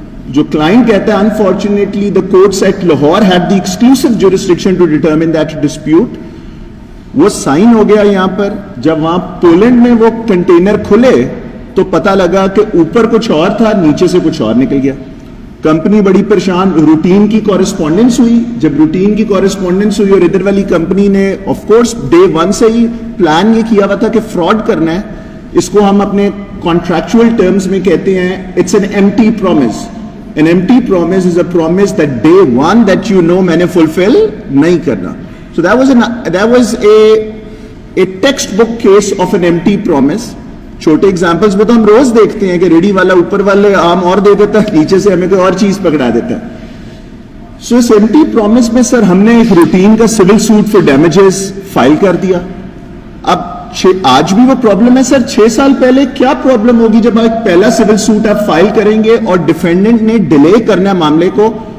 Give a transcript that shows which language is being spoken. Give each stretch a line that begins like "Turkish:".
Urdu: جو کلائنٹ کہتا ہے
English: Unfortunately the courts at Lahore had the exclusive jurisdiction to determine that dispute.
Urdu: وہ sign ہو گیا یہاں پر. جب وہاں پولینڈ میں وہ کنٹینر کھلے تو پتا لگا کہ اوپر کچھ اور تھا, نیچے سے کچھ اور نکل گیا. کمپنی بڑی پریشان. روٹین کی کورسپونڈنس ہوئی. جب روٹین کی کورسپونڈنس ہوئی, اور ادھر والی کمپنی نے آف کورس ڈے 1 سے ہی پلان یہ کیا ہوا تھا کہ فراڈ کرنا ہے. اس کو ہم اپنے کانٹریکچوئل ٹرمز میں کہتے ہیں
English: It's an empty promise. An empty promise is a promise that day 1 that you know
Urdu: میں نے
English: fulfill
Urdu: نہیں کرنا.
English: So that was a textbook case of an empty promise.
Urdu: چھوٹے ایگزامپلس میں تو ہم روز دیکھتے ہیں کہ ریڈی والا اوپر والے آم اور دے دیتا ہے, نیچے سے ہمیں کوئی اور چیز پکڑا دیتا ہے. سو اس ایمٹی پرومس میں سر ہم نے ایک روٹین کا
English: civil suit for damages
Urdu: file کر دیا. اب آج بھی وہ پرابلم ہے سر. 6 سال پہلے کیا پرابلم ہوگی جب ایک پہلا سول سوٹ آپ فائل کریں گے اور ڈیفینڈنٹ نے ڈیلے کرنا معاملے کو.